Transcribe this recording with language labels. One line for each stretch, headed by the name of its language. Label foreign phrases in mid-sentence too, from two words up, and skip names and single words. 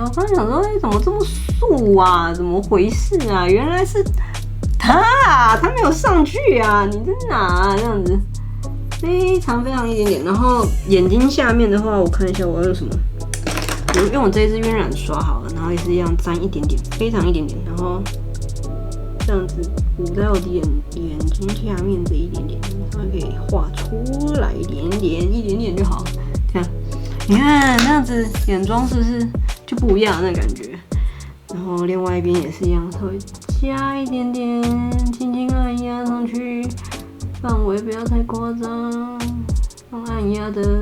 Chinese: 我剛才想說，怎麼這麼素啊？怎麼回事啊？原來是他没有上去啊！你在哪啊？這樣子非常一點點。然後眼睛下面的話，我看一下我要用什麼。我用我這一支暈染刷好了，然後也是一樣沾一點點，非常一點點，然後這樣子糊在我的眼睛下面這一點點，稍微可以畫出來一點點就好。這樣，你看這樣子眼妝是不是就不一樣的那個感覺？然後另外一邊也是一樣，稍微加一點點，輕輕按壓上去，範圍不要太誇張，用按壓的。